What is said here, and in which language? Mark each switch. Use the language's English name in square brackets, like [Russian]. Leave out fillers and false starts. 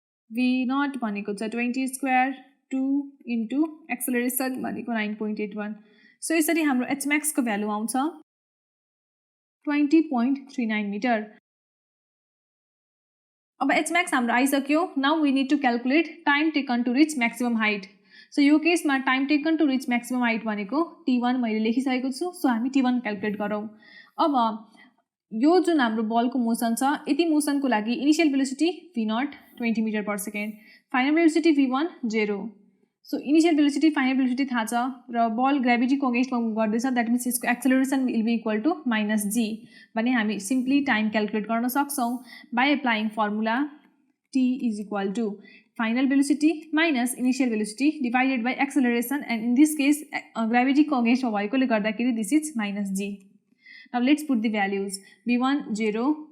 [Nepali] v0 भनेको छ 20² 2 into acceleration भनेको 9.81। सो यसरी हाम्रो h max को भ्यालु आउँछ 20.39 मिटर। अब h max हाम्रो आइसक्यो। [English] Now we need to calculate time taken to reach maximum height. [Nepali] So यो केसमा time taken to reach maximum height भनेको t1 मैले लेखिसकेको छु। सो हामी t1 क्याल्कुलेट गरौँ। अब यो जुन हाम्रो बलको मोसन छ यति मोसनको लागि initial velocity v0 20 metre per second, final velocity v1 0। So initial velocity final velocity थाहा छ र बल ग्राभिटीको अगेन्स्टमा मुभ गर्दैछ द्याट मिन्स यसको acceleration [English] will be equal to -g [Nepali] भने हामी सिम्पली टाइम क्याल्कुलेट गर्न सक्छौँ [English] by applying formula t is equal to final velocity minus initial velocity divided by acceleration and in this case [Nepali] ग्राभिटीको अगेन्स्टमा भएकोले गर्दाखेरि [English] This is -g। Now let's put the values v1 0